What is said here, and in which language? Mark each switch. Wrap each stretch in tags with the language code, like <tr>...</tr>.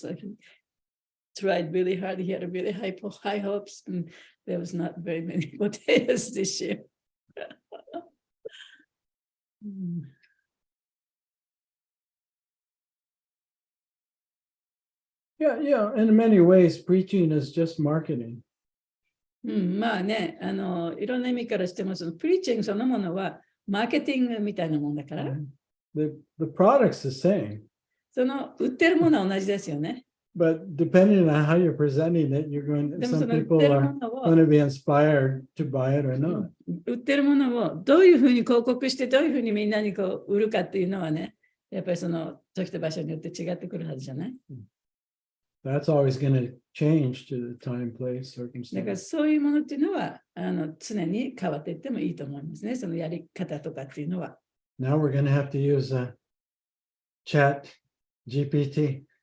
<en>So he tried really hard. He had a really high hopes, and there was not very many potatoes this year. Yeah. In many ways, preaching is just marketing.</en> <ja>まあね、いろんな意味からしても、そのプリーチングそのものはマーケティングみたいなもんだから。</ja> <en>The product's the same.</en> <ja>その売ってるものは同じですよね。</ja> <en>But depending on how you're presenting it, some people are going to be inspired to buy it or not.</en> <ja>売ってるものをどういうふうに広告して、どういうふうにみんなに売るかっていうのはね、やっぱりその時と場所によって違ってくるはずじゃない？</ja> <en>That's always going to change to the time, place,</en> <ja>だから</ja> <en>circumstance.</en> <ja>そういうものっていうのは常に変わっていってもいいと思いますね。そのやり方とかっていうのは。</ja> <en>Now we're going to have to use chat GPT.</en>